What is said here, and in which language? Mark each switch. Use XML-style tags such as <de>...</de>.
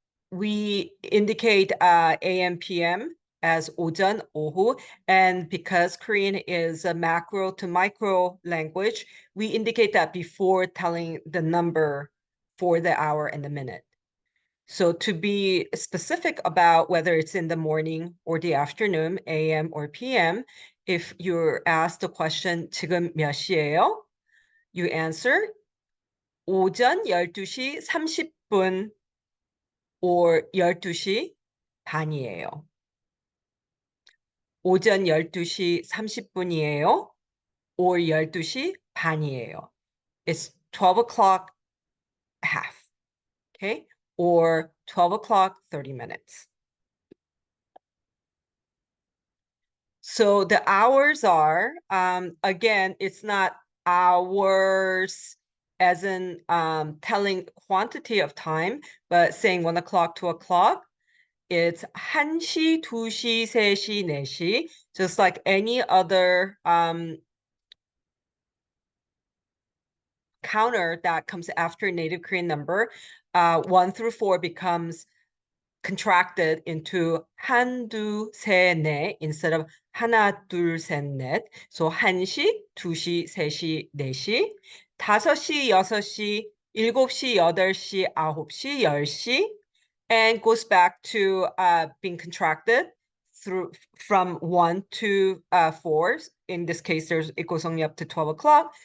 <en>We indicate AM, PM as</en> <ko>오전, 오후,</ko> <en>and because Korean is a macro to micro language, we indicate that before telling the number for the hour and the minute. So to be specific about whether it's in the morning or the afternoon, AM or PM, if you're asked the question,</en> <ko>지금 몇 시예요?</ko> <en>You answer,</en> <ko>오전 12시 30분 or 12시 반이에요. 오전 12시 30분이에요</ko> <en>or</en> <ko>12시 반이에요.</ko> <en>It's 12 o'clock half, okay? Or 12 o'clock, 30 minutes. So the hours are, again, it's not hours as in telling quantity of time, but saying 1 o'clock, 2 o'clock. It's</en> <ko>1시, 2시, 3시, 4시,</ko> <en>just like any other counter that comes after native Korean number. 1 through 4 becomes contracted into</en> <ko>한, 두, 세, 네</ko> <en>instead of</en> <ko>하나, 둘, 셋, 넷.</ko> <en>So</en> <ko>1시, 2시, 3시, 4시, 5시, 6시, 7시, 8시, 9시, 10시,</ko> <en>and goes back to being contracted through from 1 to 4. In this case, it goes only up to 12 o'clock.</en>